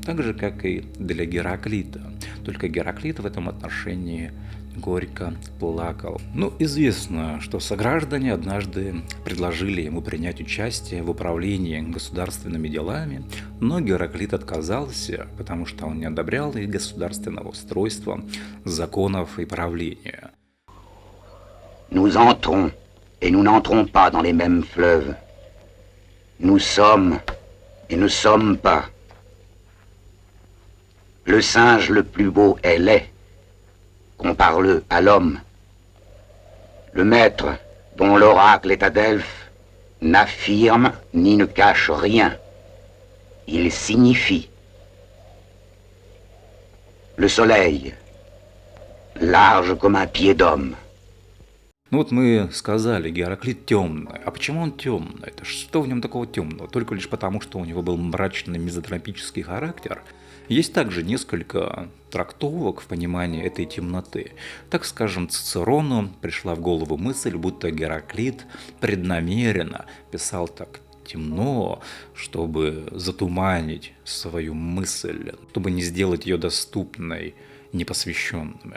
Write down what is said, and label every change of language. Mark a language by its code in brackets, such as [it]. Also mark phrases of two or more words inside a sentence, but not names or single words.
[ru] Так же, как и для Гераклита. Только Гераклит в этом отношении горько плакал. Ну, известно, что сограждане однажды предложили ему принять участие в управлении государственными делами, но Гераклит отказался, потому что он не одобрял их государственного устройства, законов и правления. [fr] Nous entrons, et nous n'entrons pas dans les mêmes fleuves. Nous sommes, et ne sommes pas. Le singe le plus beau est laid. Compare-le à l'homme. Le maître, dont l'oracle est à Delphes, n'affirme ni ne cache rien. Il signifie. Le soleil, large comme un pied d'homme. [ru] Ну вот мы сказали, Гераклит темный. А почему он темный? Это что в нем такого темного? Только лишь потому, что у него был мрачный мизантропический характер? Есть также несколько трактовок в понимании этой темноты. Так скажем, Цицерону пришла в голову мысль, будто Гераклит преднамеренно писал так темно, чтобы затуманить свою мысль, чтобы не сделать ее доступной непосвященными.